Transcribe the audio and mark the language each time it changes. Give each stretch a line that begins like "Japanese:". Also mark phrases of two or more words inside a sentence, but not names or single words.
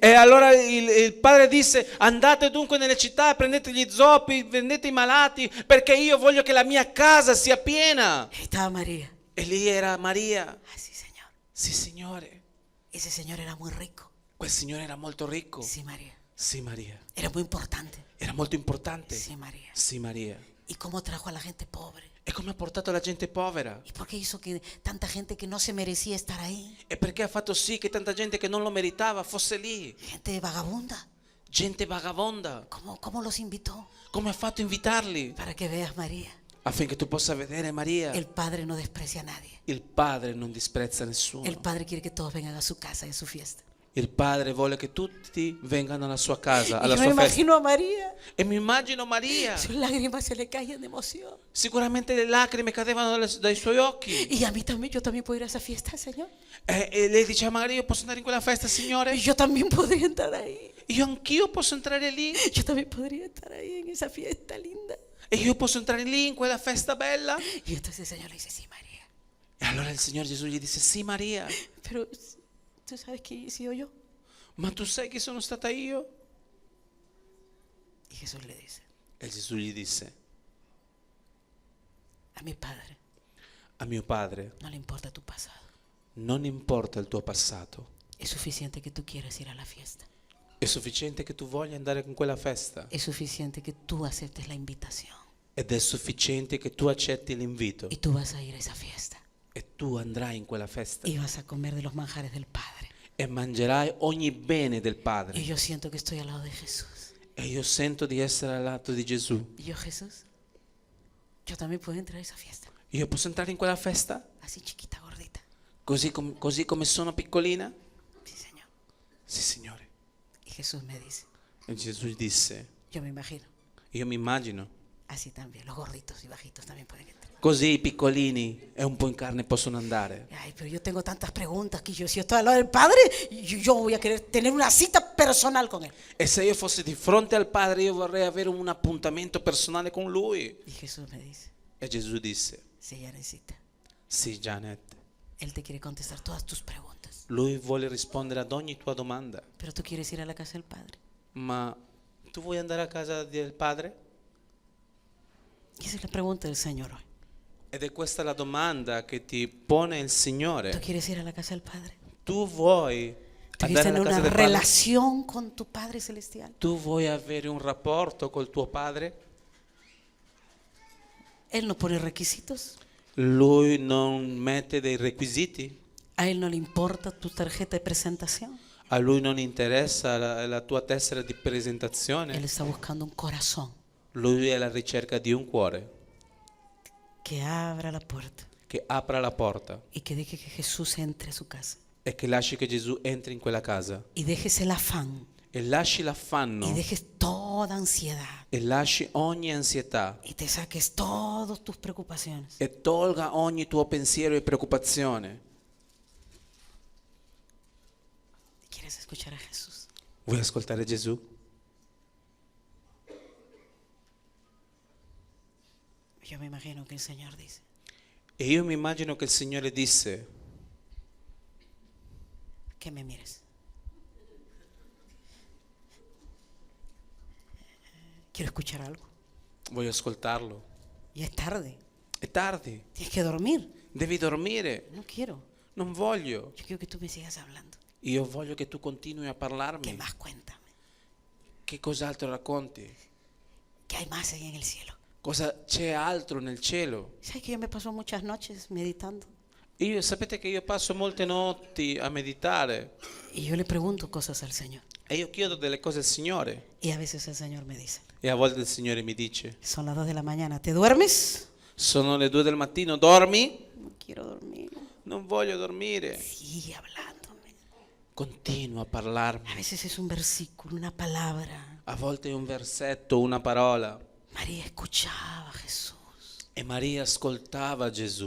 Italian: E allora il padre disse: andate dunque nelle città, prendete gli zoppi, vendete i malati, perché io voglio che la mia casa sia piena.
Spanish: Ahí estaba María.
Italian: E lì era Maria.
Spanish: Así, Señor.
Italian: Sì, Signore.
Spanish: Ese señor era muy rico.
Italian: Quel signore era molto ricco.
Spanish: Sí, María.
Italian: Sì, Maria.
Spanish: Era muy importante.
Italian: Era molto importante.
Spanish: Sí, María.
Italian: Sì, Maria.
Spanish: ¿Y cómo trajo a la gente pobre?
Italian: E come ha portato la gente povera?
Spanish: ¿Y por qué hizo que tanta gente que no se merecía estar ahí?
Italian: E perché ha fatto sì che tanta gente che non lo meritava fosse lì?
Spanish: Gente vagabunda.
Italian: Gente vagabonda.
Spanish: ¿Cómo los invitó?
Italian: Come ha fatto a invitarli?
Spanish: Para que veas, María.
Italian: Affinché tu possa vedere Maria.
Spanish: El Padre no desprecia a nadie. Il Padre non disprezza nessuno. El Padre quiere que todos vengan a su casa y a su fiesta.
Italian: Il Padre vuole che tutti vengano alla sua casa,
Spanish: Y
Italian: alla
Spanish: yo me
Italian: sua festa.
Spanish: imagino a María.
Italian: E mi immagino Maria.
Spanish: Sus lágrimas se le caían de emoción.
Italian: Sicuramente le lacrime cadevano dai suoi occhi.
Spanish: Y a mí también, yo también puedo ir a esa fiesta, Señor.
Italian: E lei diceva: Maria, io posso andare in quella festa, Signore?
Spanish: Y yo también podría entrar ahí.
Italian: Io anch'io posso entrare lì.
Spanish: Yo también podría estar ahí en esa fiesta linda.
Italian: E io posso entrare lì in quella festa bella.
Spanish: Y entonces el Señor le dice: sí, María.
Italian: E allora il Signore Gesù gli disse: sì, Maria,
Spanish: Pero tú sabes que he sido yo.
Italian: ma tu sai che sono stata io?
Spanish: Y Jesús le dice:
Italian: E Gesù gli disse:
Spanish: a mi Padre
Italian: a mio Padre
Spanish: no le importa tu pasado.
Italian: non importa il tuo passato.
Spanish: Es suficiente que tú quieras ir a la fiesta.
Italian: È sufficiente che tu voglia andare con quella festa.
Spanish: Es suficiente que tú aceptes la invitación.
Italian: Ed è sufficiente che tu accetti l'invito.
Spanish: Y tú vas a ir a esa fiesta.
Italian: E tu andrai in quella festa.
Spanish: Y vas a comer de los manjares del Padre.
Italian: E mangerai ogni bene del
Spanish: Y
Italian: Padre.
Spanish: yo siento que estoy al lado de Jesús.
Italian: E io sento di essere al lato di Gesù.
Spanish: Y yo, Jesús, yo también puedo entrar a esa fiesta.
Italian: Io posso entrare in quella festa?
Spanish: Así chiquita, gordita.
Italian: Così come sono piccolina?
Spanish: Sí, Señor.
Italian: Sì, Signore.
Spanish: Y Jesús me dice:
Italian: E Gesù gli disse:
Spanish: yo me imagino,
Italian: io mi immagino.
Spanish: así también, los gorditos y bajitos también pueden entrar.
Italian: Così i piccolini e un po' in carne possono andare.
Spanish: Ay, pero yo tengo tantas preguntas que yo, si estoy al lado del Padre, yo voy a querer tener una cita personal con Él.
Italian: E se io fossi di fronte al Padre, io vorrei avere un appuntamento personale con Lui.
Spanish: Y Jesús me dice:
Italian: E Gesù disse:
Spanish: sí, ya necesita.
Italian: sì, Janet,
Spanish: Él te quiere contestar todas tus preguntas.
Italian: Lui vuole rispondere ad ogni tua domanda.
Spanish: Pero tú quieres ir a la casa del Padre.
Italian: Ma tu vuoi andare a casa del Padre?
Spanish: Y esa es la pregunta del Señor hoy.
Italian: Ed è questa la domanda che ti pone il
Spanish: ¿Tú
Italian: Signore.
Spanish: quieres ir a la casa del Padre?
Italian: Tu vuoi
Spanish: ¿Tú quieres
Italian: andare
Spanish: tener
Italian: alla casa
Spanish: una
Italian: del Padre?
Spanish: relación con tu Padre Celestial?
Italian: Tu vuoi avere un rapporto col tuo Padre?
Spanish: Él no pone requisitos.
Italian: Lui non mette dei requisiti?
Spanish: A Él no le importa tu tarjeta de presentación.
Italian: A Lui non interessa la tua tessera di
Spanish: Él
Italian: presentazione?
Spanish: está buscando un corazón
Italian: Lui è alla ricerca di un cuore
Spanish: que abra la puerta
Italian: che apra la porta
Spanish: y que deje que Jesús entre a su casa.
Italian: e che lasci che Gesù entri in quella casa.
Spanish: Y dejes el afán
Italian: E lasci l'affanno
Spanish: y dejes toda ansiedad
Italian: e lasci ogni ansietà
Spanish: y te saques todas tus preocupaciones.
Italian: e tolga ogni tuo pensiero e preoccupazione.
Spanish: ¿Quieres escuchar a Jesús?
Italian: Vuoi ascoltare Gesù?
Spanish: Yo me imagino que el Señor dice:
Italian: E io mi immagino che il Signore disse:
Spanish: que me mires. Quiero escuchar algo.
Italian: voglio ascoltarlo.
Spanish: Y es tarde.
Italian: È tardi,
Spanish: Tienes que dormir.
Italian: devi dormire.
Spanish: No quiero.
Italian: Non voglio.
Spanish: Yo quiero que tú me sigas hablando.
Italian: Io voglio che tu continui a
Spanish: ¿Qué
Italian: parlarmi.
Spanish: más? Cuéntame.
Italian: Che cos'altro racconti?
Spanish: ¿Qué hay más ahí en el cielo?
Italian: Cosa c'è altro nel cielo?
Spanish: ¿Sabes que yo me paso muchas noches meditando?
Italian: Sapete che io passo molte notti a meditare
Spanish: Y yo le pregunto cosas al Señor.
Italian: E io chiedo delle cose al Signore.
Spanish: Y a veces el Señor me dice,
Italian: E a volte il Signore mi dice:
Spanish: son las 2 de la mañana, ¿te duermes?
Italian: sono le 2 del mattino, dormi?
Spanish: No quiero dormir.
Italian: Non voglio dormire.
Spanish: Sigue hablándome.
Italian: Continua a parlarmi.
Spanish: A veces es un versículo, una palabra.
Italian: A volte è un versetto, una parola.
Spanish: María escuchaba a Jesús.
Italian: E Maria ascoltava Gesù.